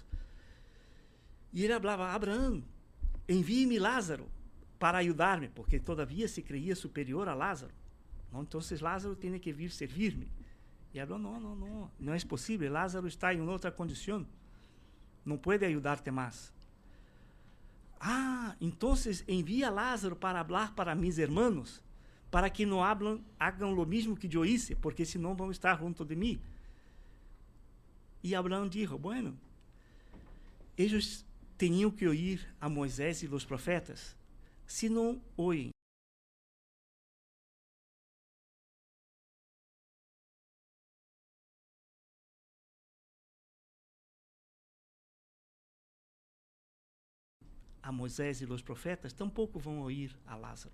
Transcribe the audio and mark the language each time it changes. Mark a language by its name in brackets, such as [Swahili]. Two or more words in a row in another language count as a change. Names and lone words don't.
[Portuguese] E ele falava: Abraão, envie-me Lázaro para ajudar-me, porque todavia se creia superior a Lázaro. Então, Lázaro tem que vir servir-me. E ele falou: não é possível, Lázaro está em outra condição, não pode ajudar-te mais. Então envia Lázaro para falar para [Spanish] mis hermanos, [Portuguese] para que não [Spanish] hagam lo [Portuguese] mesmo que eu hice, porque senão vão estar junto de mim. E Abraão dijo, bueno, eles tinham que ouvir a Moisés e os profetas. Se não oem, a Moisés e os profetas, tampouco vão ouvir a Lázaro.